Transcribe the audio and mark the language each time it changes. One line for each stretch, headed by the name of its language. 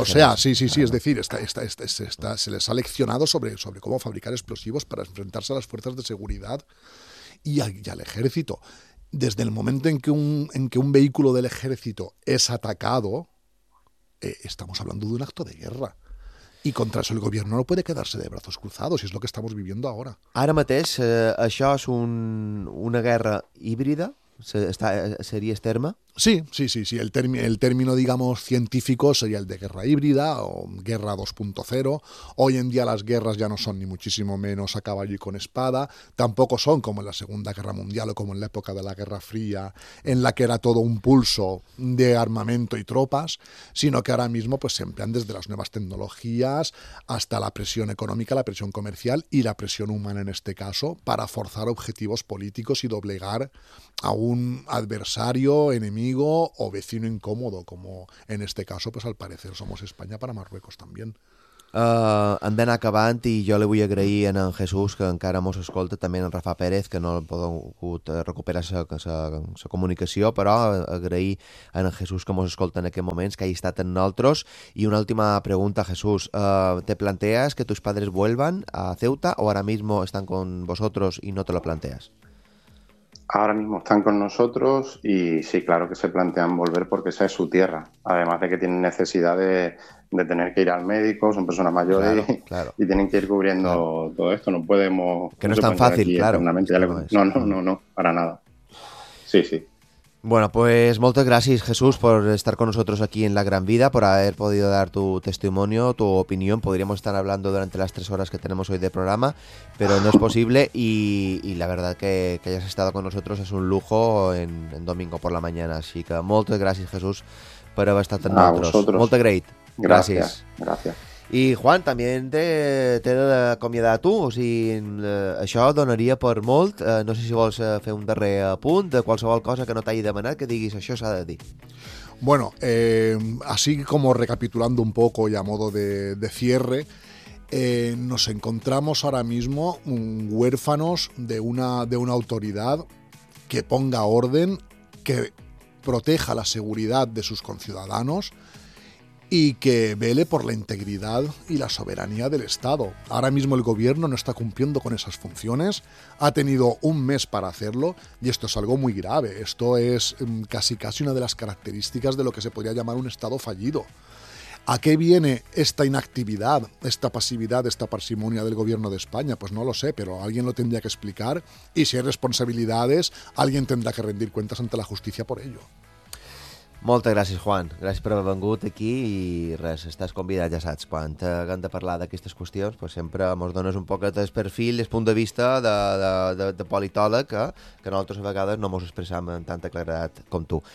Spanish: O sea, sí, es decir, está, se les ha leccionado sobre cómo fabricar explosivos para enfrentarse a las fuerzas de seguridad y al ejército. Desde el momento en que un vehículo del ejército es atacado, estamos hablando de un acto de guerra. I contra eso el gobierno no puede quedarse de brazos cruzados, y es lo que estamos viviendo ahora.
Catalan: Ara mateix, això és una guerra híbrida, seria el terme?
Spanish: Sí. El término, digamos, científico sería el de guerra híbrida o guerra 2.0. Hoy en día las guerras ya no son ni muchísimo menos a caballo y con espada. Tampoco son como en la Segunda Guerra Mundial o como en la época de la Guerra Fría, en la que era todo un pulso de armamento y tropas, sino que ahora mismo pues se emplean desde las nuevas tecnologías hasta la presión económica, la presión comercial y la presión humana en este caso, para forzar objetivos políticos y doblegar a un adversario en amigo o vecino incómodo, como en este caso, pues al parecer somos España para Marruecos también.
Catalan: Hem d'anar acabant i jo li vull agrair a en Jesús, que encara mos escolta, també en Rafa Pérez, que no ha pogut recuperar sa comunicació, però agrair a en Jesús que mos escolta en aquest moment, que hagi estat en nosaltres. I una última pregunta, Jesús.
Spanish: ¿Te planteas que tus padres vuelvan a Ceuta o ahora mismo están con vosotros y no te lo planteas? Ahora mismo están con nosotros y sí, claro que se plantean volver porque esa es su tierra. Además de que tienen necesidad de tener que ir al médico, son personas mayores, claro. Y tienen que ir cubriendo todo esto. No podemos... Que no es tan fácil, claro. No, para nada. Sí, sí. Bueno, pues muchas gracias, Jesús, por estar con nosotros aquí en La Gran Vida, por haber podido dar tu testimonio, tu opinión. Podríamos estar hablando durante las 3 horas que tenemos hoy de programa, pero no es posible. Y la verdad que hayas estado con nosotros es un lujo en domingo por la mañana. Así que muchas gracias, Jesús, por haber estado con nosotros. Muchas gracias. Gracias.
Catalan: I Juan, també t'he d'acomiadar a tu, o sigui, això donaria per molt, no sé si vols fer un darrer apunt de qualsevol cosa que no t'hagi demanat, que diguis això s'ha de dir.
Spanish: Bueno, así como recapitulando un poco y a modo de cierre, nos encontramos ahora mismo huérfanos de una autoridad que ponga orden, que proteja la seguridad de sus conciudadanos y que vele por la integridad y la soberanía del Estado. Ahora mismo el gobierno no está cumpliendo con esas funciones, ha tenido un mes para hacerlo, y esto es algo muy grave. Esto es casi casi una de las características de lo que se podría llamar un Estado fallido. ¿A qué viene esta inactividad, esta pasividad, esta parsimonia del gobierno de España? Pues no lo sé, pero alguien lo tendría que explicar, y si hay responsabilidades, alguien tendrá que rendir cuentas ante la justicia por ello.
Catalan: Moltes gràcies, Juan. Gràcies per haver vengut aquí i res, estàs convidat, ja saps, quan hem de parlar d'aquestes qüestions, pues sempre ens dones un poc el perfil, el punt de vista de politòleg, que nosaltres a vegades no ens expressem amb tanta claredat com tu.